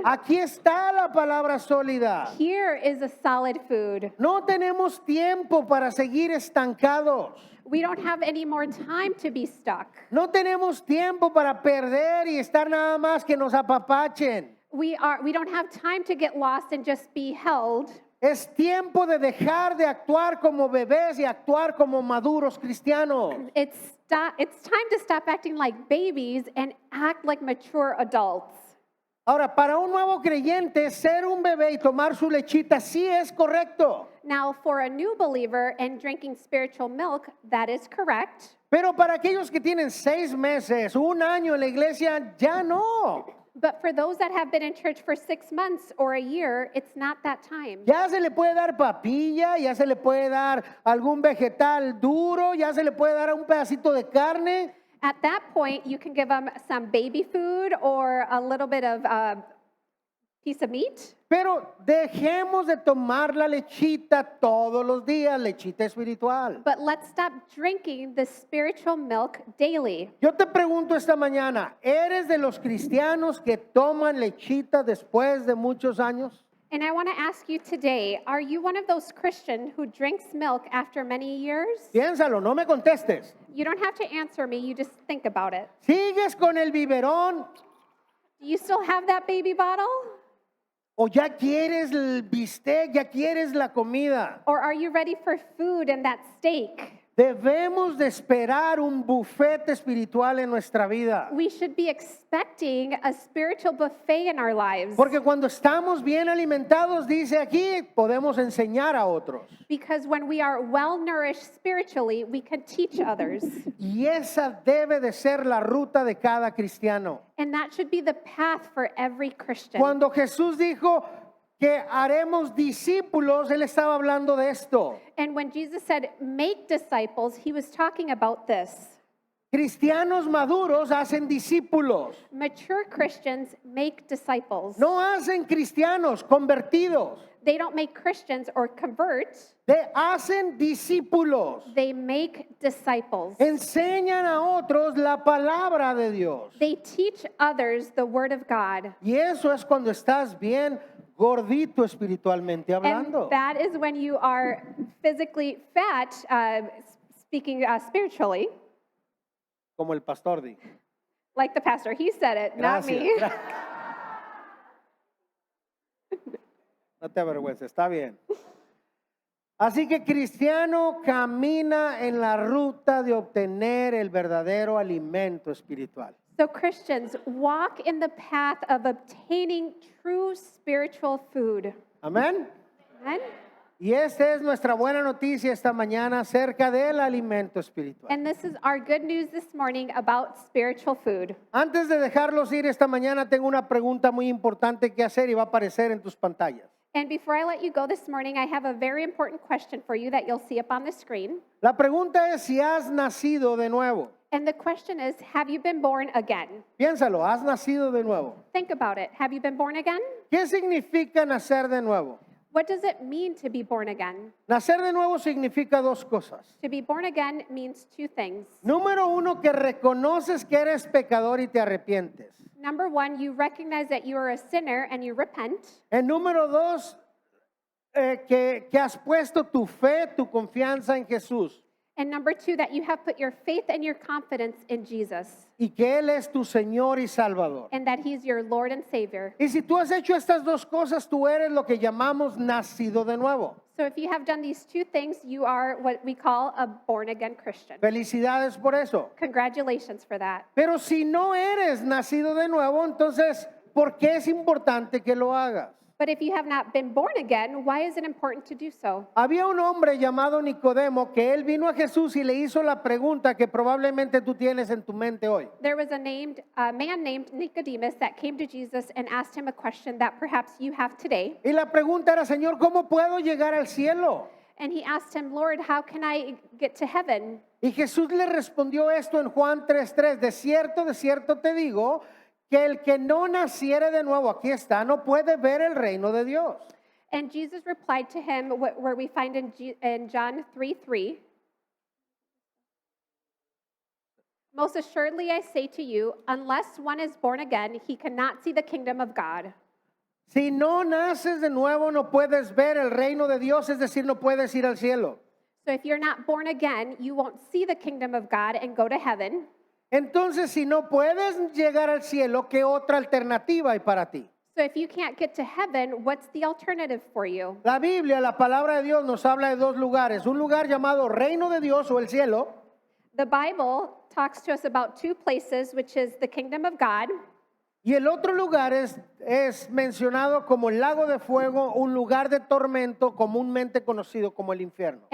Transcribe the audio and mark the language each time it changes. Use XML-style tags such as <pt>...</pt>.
<es>Aquí está la palabra sólida.</es> <en>Here is a solid food.</en> <es>No tenemos tiempo para seguir estancados.</es> <en>We don't have any more time to be stuck.</en> <es>No tenemos tiempo para perder y estar nada más que nos apapachen.</es> <en>We don't have time to get lost and just be held.</en> <es>Es tiempo de dejar de actuar como bebés y actuar como maduros cristianos.</es> <en>It's time to stop acting like babies and act like mature adults.</en> <es>Ahora, para un nuevo creyente, ser un bebé y tomar su lechita sí es correcto.</es> <en>Now, for a new believer and drinking spiritual milk, that is correct.</en> <es>Pero para aquellos que tienen 6 meses, 1 año en la iglesia, ya no.</es> <en>But for those that have been in church for 6 months or a year, it's not that time.</en> <es>Ya se le puede dar papilla, ya se le puede dar algún vegetal duro, ya se le puede dar un pedacito de carne.</es> <en>At that point, you can give them some baby food or a little bit of piece of meat.</en> <es>Pero dejemos de tomar la lechita todos los días, lechita espiritual.</es> <en>But let's stop drinking the spiritual milk daily.</en> <es>Yo te pregunto esta mañana, ¿eres de los cristianos que toman lechita después de muchos años?</es> <en>And I want to ask you today, are you one of those Christians who drinks milk after many years?</en> <es>Piénsalo, no me contestes.</es> <en>You don't have to answer me, you just think about it.</en> <es>¿Sigues con el biberón</es> <en>Do you still have that baby bottle?</en> <es>o ya quieres el bistec, ya quieres la comida?</es> <en>Or are you ready for food and that steak?</en> <es>Debemos de esperar un buffet espiritual en nuestra vida.</es> <en>We should be expecting a spiritual buffet in our lives.</en> <es>Porque cuando estamos bien alimentados, dice aquí, podemos enseñar a otros.</es> <en>Because when we are well nourished spiritually, we can teach others.</en> <es>Y esa debe de ser la ruta de cada cristiano.</es> <en>And that should be the path for every Christian.</en> <es>Cuando Jesús dijo que haremos discípulos, Él estaba hablando de esto.</es> <en>And when Jesus said, make disciples, he was talking about this.</en> <es>Cristianos maduros hacen discípulos.</es> <en>Mature Christians make disciples.</en> <es>No hacen cristianos convertidos.</es> <en>They don't make Christians or convert,</en> <es>Hacen discípulos.</es> <en>they make disciples.</en> <es>Enseñan a otros la palabra de Dios.</es> <en>They teach others the word of God.</en> <es>Y eso es cuando estás bien gordito espiritualmente hablando.</es> <en>And that is when you are physically fat, speaking spiritually,</en> <es>Como el pastor dijo.</es> <en>like the pastor. He said it, not</en> <es>Gracias.</es> <en>me.</en> <es>No te avergüences, está bien. Así que cristiano camina en la ruta de obtener el verdadero alimento espiritual.</es> <en>So Christians walk in the path of obtaining true spiritual food.</en> <es>Amén.</es> <en>Amen?</en> <es>Y esta es nuestra buena noticia esta mañana acerca del alimento espiritual.</es> <en>And this is our good news this morning about spiritual food.</en> <es>Antes de dejarlos ir esta mañana, tengo una pregunta muy importante que hacer y va a aparecer en tus pantallas.</es> <en>And before I let you go this morning, I have a very important question for you that you'll see up on the screen.</en> <es>La pregunta es si has nacido de nuevo.</es> <en>And the question is, have you been born again?</en> <es>Piénsalo, has nacido de nuevo.</es> <en>Think about it. Have you been born again?</en> <es>¿Qué significa nacer de nuevo?</es> <en>What does it mean to be born again?</en> <es>Nacer de nuevo significa 2 cosas.</es> <en>To be born again means 2 things.</en> <es>Número 1, que reconoces que eres pecador y te arrepientes.</es> <en>Number 1, you recognize that you are a sinner and you repent.</en> <es>El número 2, que has puesto tu fe, tu confianza en Jesús</es> <en>And number 2, that you have put your faith and your confidence in Jesus</en> <es>y que Él es tu Señor y Salvador.</es> <en>and that He's your Lord and Savior.</en> <es>Y si tú has hecho estas 2 cosas, tú eres lo que llamamos nacido de nuevo.</es> <en>So if you have done these 2 things, you are what we call a born again Christian.</en> <es>Felicidades por eso.</es> <en>Congratulations for that.</en> <es>Pero si no eres nacido de nuevo, entonces, ¿por qué es importante que lo hagas?</es> <en>But if you have not been born again, why is it important to do so?</en> <es>Había un hombre llamado Nicodemo que él vino a Jesús y le hizo la pregunta que probablemente tú tienes en tu mente hoy.</es> <en>There was a man named Nicodemus that came to Jesus and asked him a question that perhaps you have today.</en> <es>Y la pregunta era, Señor, ¿cómo puedo llegar al cielo?</es> <en>And he asked him, Lord, how can I get to heaven?</en> <es>Y Jesús le respondió esto en Juan 3:3. De cierto te digo que el que no naciere de nuevo, aquí está, no puede ver el reino de Dios.</es> <en>And Jesus replied to him, where we find in John 3:3. Most assuredly, I say to you, unless one is born again, he cannot see the kingdom of God.</en> <es>Si no naces de nuevo, no puedes ver el reino de Dios, es decir, no puedes ir al cielo.</es> <en>So if you're not born again, you won't see the kingdom of God and go to heaven.</en> <es>Entonces, si no puedes llegar al cielo, ¿qué otra alternativa hay para ti?</es> <en>So if you can't get to heaven, what's the alternative for you?</en> <es>La Biblia, la palabra de Dios nos habla de dos lugares, un lugar llamado reino de Dios o el cielo,</es> <en>The Bible talks to us about two places, which is the kingdom of God,</en> <es>y el otro lugar es mencionado como el lago de fuego, un lugar de tormento comúnmente conocido como el infierno.</es>